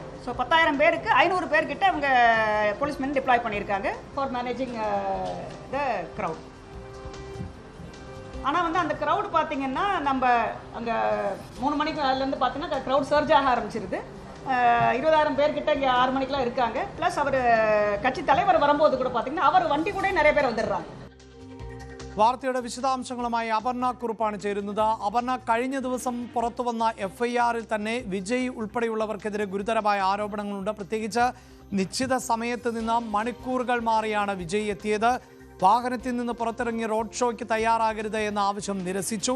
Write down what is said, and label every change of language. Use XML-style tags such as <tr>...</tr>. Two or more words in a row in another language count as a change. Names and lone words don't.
<ta>ஸோ 10,000 பேருக்கு 500 பேர்கிட்ட அவங்க</ta> <en>policemen deploy</en> <ta>பண்ணியிருக்காங்க</ta> <en>for managing the crowd.</en> <ta>ஆனால் அந்த க்ரௌட் பார்த்தீங்கன்னா நம்ம அங்கே 3 மணிக்கு அதுலேருந்து பார்த்தீங்கன்னா</ta> <en>crowd surge</en> <ta>ஆக ஆரம்பிச்சிருது. 20,000 பேர்கிட்ட இங்கே 6 மணிக்கெலாம் இருக்காங்க. ப்ளஸ் அவர் கட்சி தலைவர் வரும்போது கூட பார்த்தீங்கன்னா அவர் வண்டி கூட நிறைய பேர் வந்துடுறாங்க.</ta> <ml>വാർത്തയുടെ വിശദാംശങ്ങളുമായി അപർണ കുറുപ്പാണ് ചേരുന്നത്. അപർണ, കഴിഞ്ഞ ദിവസം പുറത്തു വന്ന FIRൽ തന്നെ വിജയ് ഉൾപ്പെടെയുള്ളവർക്കെതിരെ ഗുരുതരമായ ആരോപണങ്ങളുണ്ട്. പ്രത്യേകിച്ച് നിശ്ചിത സമയത്ത് നിന്ന് മണിക്കൂറുകൾ മാറിയാണ് വിജയ് എത്തിയത്. വാഹനത്തിൽ നിന്ന് പുറത്തിറങ്ങി റോഡ് ഷോയ്ക്ക് തയ്യാറാകരുത് എന്ന ആവശ്യം നിരസിച്ചു.</ml>